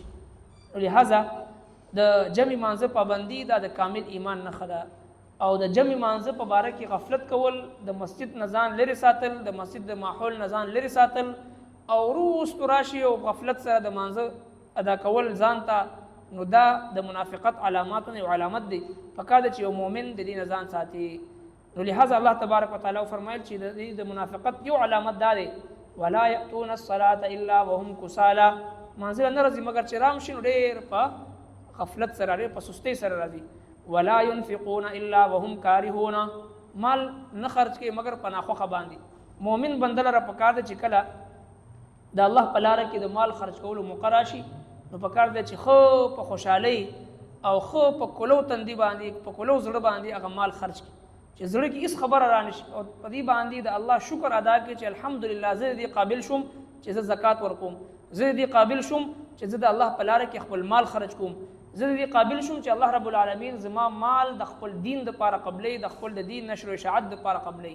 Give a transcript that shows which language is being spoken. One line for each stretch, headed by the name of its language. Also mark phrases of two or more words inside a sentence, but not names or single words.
Pashto: لہذا د جمع مانځه پابندي دا د کامل ایمان نښه ده او د جمع مانځه په باره کې غفلت کول، د مسجد نه ځان لرې ساتل، د مسجد د ماحول نه ځان لرې ساتل او وروسته راشي او غفلت سره د مانځه ادا کول ځان ته، نو دا د منافقت علاماتو یو علامت دی. پکار ده چې یو مؤمن د دې نه ځان ساتي. نو لہذا الله
Arabic: تبارک وتعالی
Pashto: فرمایل چې د منافقت یو علامت دا دی
Arabic: ولا یأتون الصلاة الا وهم کسالى،
Pashto: مانځه نه راځي مګر چې رام شي نو ډېر په غفلت سره ډېر په سستۍ سره راځي.
Arabic: ولا ينفقون الا وهم كارهون،
Pashto: مال نه خرج کوي مګر په ناخوښه باندې. مؤمن بنده لره پکار ده چې کله د الله په لاره کې د مال خرج کولو موقع راشي نو پکار ده چې خو په خوشحالۍ او خو په کلو تندي باندې په کلو زړه باندې هغه مال خرج کړي چې زړه کې هیڅ خبره رانشي او په دې باندې د الله شکر ادا کړي چې الحمدلله زه دې قابل شوم چې زه زکات ورکوم، زه دې قابل شوم چې زه د الله په لاره کې خپل مال خرج کوم، زه دې قابل شوم چې الله
Arabic: رب العالمین
Pashto: زما مال د خپل دین د پاره قبلې، د خپل د دین نشر او اشاعت د پاره قبلې.